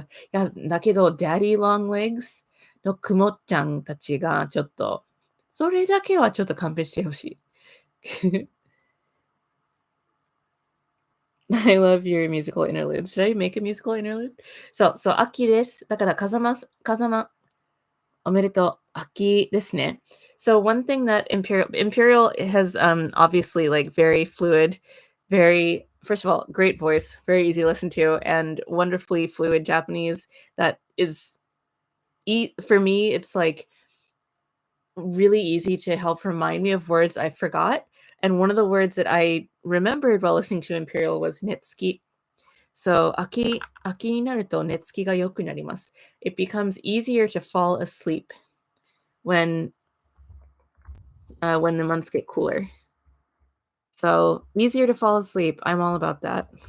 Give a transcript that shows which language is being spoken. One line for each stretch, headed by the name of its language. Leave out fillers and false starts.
Japanese: いや、だけど、Daddy Long Legs のくもちゃんたちがちょっと、それだけはちょっと勘弁してほしい。
English: I love your musical interlude. Should I make a musical interlude?
Japanese: そう、秋です。だから、風間、おめでとう。秋ですね。
English: So one thing that Imperial has obviously like very fluid, very first of all, great voice, very easy to listen to, and wonderfully fluid Japanese that is for me, it's like really easy to help remind me of words I forgot. And one of the words that I remembered while listening to Imperial was netsuki.
Japanese: So, 秋になると寝つきが良くなります。
English: It becomes easier to fall asleep when the months get cooler. So, easier to fall asleep. I'm all about that.